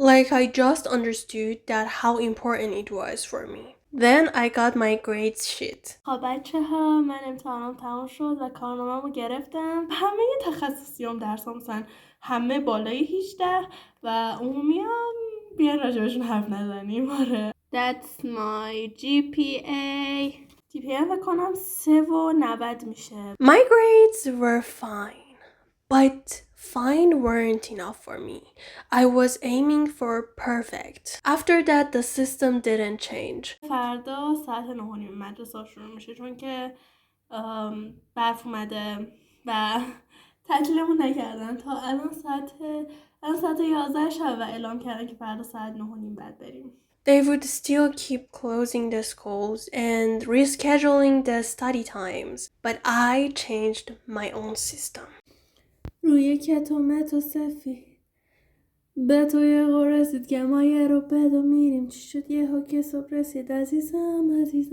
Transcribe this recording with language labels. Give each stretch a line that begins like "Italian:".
English: Like I just understood that how important it was for me. Then I got my grades sheet.
Persian: خب بچه ها من امتحانم تمام شد و کارنامه‌مو گرفتم. همه تخصصیام درسام مثلا همه بالای 18 و عمومی هم بیان راجبشون حرف نزنیم.
English: آره. That's my GPA.
Persian: GPA هم بکنم 3.90 میشه.
English: My grades were fine, but fine weren't enough for me. I was aiming for perfect. After that, the system didn't change.
Persian: فردا ساعت 9:30 مدرسه شروع میشه چون که برف اومده و تعطیلمون نکردن تا الان ساعت 11 شب و اعلام کردن که فردا ساعت 9:30 بعد بریم.
English: They would still keep closing the schools and rescheduling the study times, but I changed my own system. روی کتومت و سفید به تو یه غور رسید که ما یه رو بدو میریم چی شد یه ها که صبح رسید عزیزم